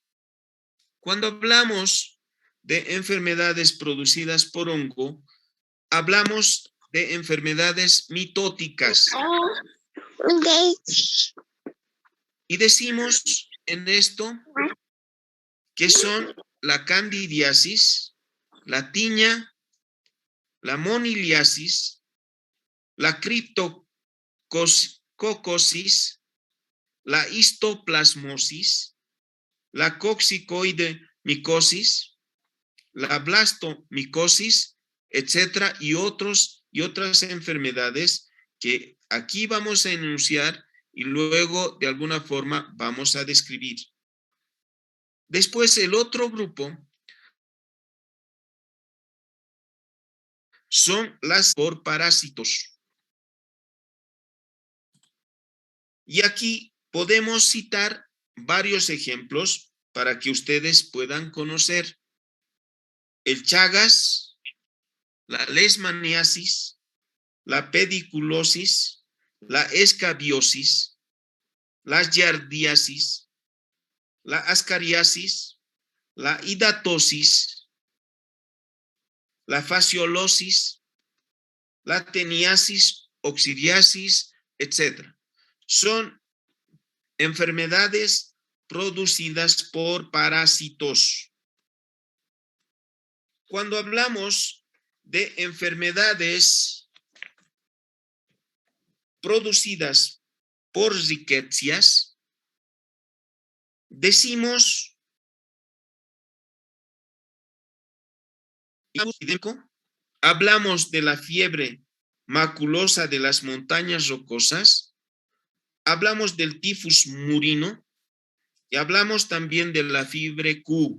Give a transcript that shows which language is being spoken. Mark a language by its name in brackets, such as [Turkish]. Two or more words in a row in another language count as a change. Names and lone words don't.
[Spanish] Cuando hablamos de enfermedades producidas por hongo, hablamos de enfermedades mitóticas. Y decimos en esto que son la candidiasis, la tiña, la moniliasis, la criptococosis, la histoplasmosis, la coccicoidemicosis, la blastomicosis, etcétera, y otras enfermedades que aquí vamos a enunciar y luego de alguna forma vamos a describir. Después el otro grupo son las por parásitos. Y aquí podemos citar varios ejemplos para que ustedes puedan conocer. El Chagas, la leishmaniasis, la pediculosis, la escabiosis, la giardiasis, la ascariasis, la hidatosis, la fasciolosis, la teniasis, oxidiasis, etc. Son enfermedades producidas por parásitos. Cuando hablamos de enfermedades producidas por riquecias, decimos hablamos de la fiebre maculosa de las montañas rocosas, hablamos del tifus murino y hablamos también de la fiebre Q.